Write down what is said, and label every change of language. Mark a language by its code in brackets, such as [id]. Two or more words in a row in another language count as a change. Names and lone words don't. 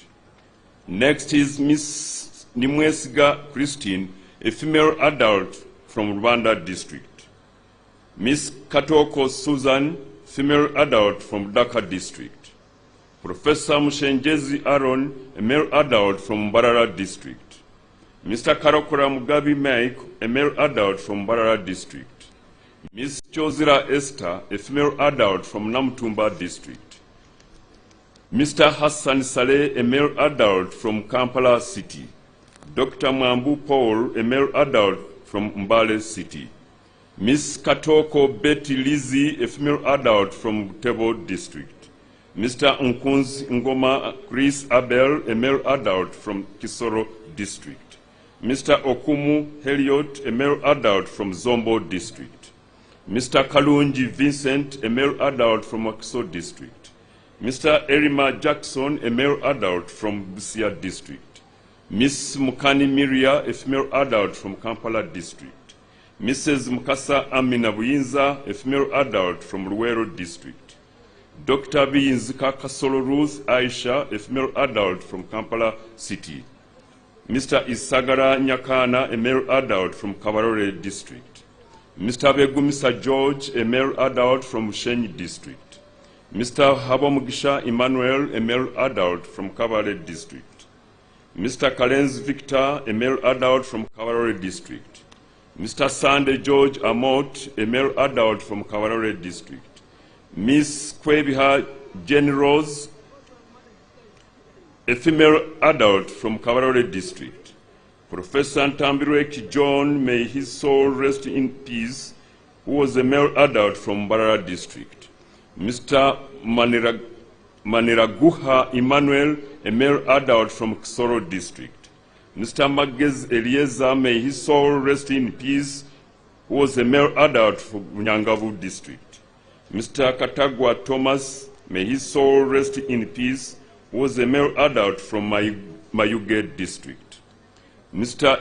[en] Next is Ms. Nimwesiga Christine, a female adult from Rwanda district. Ms. Katoko Susan, female adult from Dhaka district. Professor Mushenjezi Aaron, a male adult from Mbarara district. Mr. Karokora Mugabi Mike, a male adult from Mbarara district. Ms. Chozira Esther, a female adult from Namtumba district. Mr. Hassan Saleh, a male adult from Kampala city. Dr. Mambu Paul, a male adult from Mbale city. Ms. Katoko Betty Lizzie, a female adult from Tebo district. Mr. Nkunzi Ngoma Chris Abel, a male adult from Kisoro district. Mr. Okumu Heliot, a male adult from Zombo district. Mr. Kalunji Vincent, a male adult from Wakiso district. Mr. Erima Jackson, a male adult from Busia district. Ms. Mukani Miria, a female adult from Kampala district. Mrs. Mukasa Amina Buyinza, a female adult from Luwero district. Dr. Biyinzika Kasolo Ruth Aisha, a female adult from Kampala city. Mr. Isagara Nyakana, a male adult from Kabarore district. Mr. Begumisa George, a male adult from Shenyi district. Mr. Habamugisha Emmanuel, a male adult from Kabale district. Mr. Kalenz Victor, a male adult from Kabarore district. Mr. Sande George Amot, a male adult from Kabarore district. Miss Kwebiha Jenny Rose, a female adult from Kabarore district. Professor Ntambirweki John, may his soul rest in peace, who was a male adult from Mbarara district. Mr. Maniraguha Emmanuel, a male adult from Kisoro district. Mr. Magez Eliezer, may his soul rest in peace, who was a male adult from Nyangavu district. Mr. Katagwa Thomas, may his soul rest in peace, who was a male adult from Mayuge district. Mr.